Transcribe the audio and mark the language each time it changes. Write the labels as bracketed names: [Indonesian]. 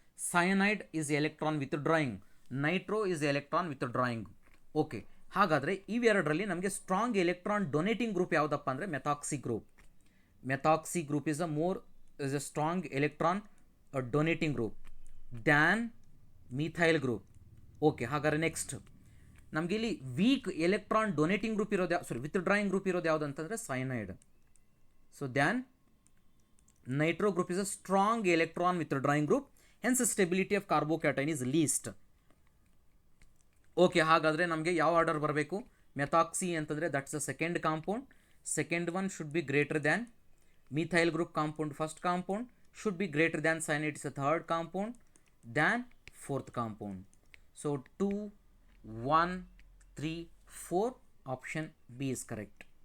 [English] Cyanide is electron withdrawing, nitro is electron withdrawing. [Kannada] Okay, ಹಾಗಾದರೆ ಇವೆರಡರಲ್ಲಿ ನಮಗೆ strong electron donating group ಯಾವುದಪ್ಪ ಅಂದರೆ methoxy group. [English] Methoxy group is a strong electron donating group than methyl group. [Kannada] Okay, ಹಾಗಾದರೆ next ನಮಗೆ ಇಲ್ಲಿ weak electron donating group ಇರೋದು withdrawing group ಇರೋದು ಯಾವುದು ಅಂತಂದರೆ cyanide. [English] So than nitro group is a strong electron withdrawing group, hence stability of carbocation is least. [Kannada] Okay, ಹಾಗಾದರೆ ನಮಗೆ ಯಾವ ಆರ್ಡರ್ ಬರಬೇಕು? ಮೆಥಾಕ್ಸಿ ಅಂತಂದರೆ [English] That's a second compound. Second one should be greater than methyl group compound. First compound should be greater than cyanide is a third compound than fourth compound. So 2, 1, 3, 4, option B is correct.